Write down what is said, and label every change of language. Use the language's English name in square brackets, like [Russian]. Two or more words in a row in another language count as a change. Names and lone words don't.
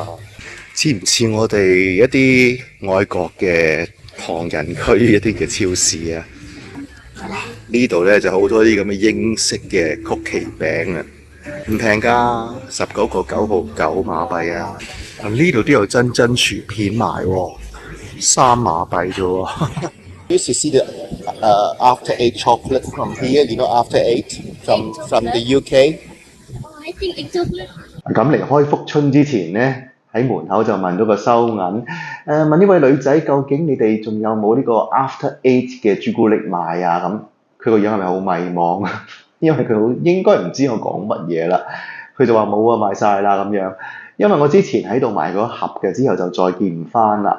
[Cantonese] 似唔似我哋一啲外國嘅唐人區一啲嘅超市啊？呢度呢就好多啲咁嘅英式嘅曲奇餅啊，唔平㗎，19.9馬幣啊！呢度都有珍珠薯片賣喎，3馬幣啫喎。 [English] You should see the after eight chocolate from here. You know after eight from the UK. I think it's chocolate. [Cantonese] 咁離開福春之前呢，喺門口就問咗個收銀，問呢位女仔究竟你哋仲有冇呢個 After Eight 嘅朱古力賣啊？咁佢個樣係咪好迷茫啊？因為佢應該唔知我講乜嘢啦。佢就話冇啊，賣晒啦咁樣。因為我之前喺度買嗰盒嘅，之後就再見唔翻啦。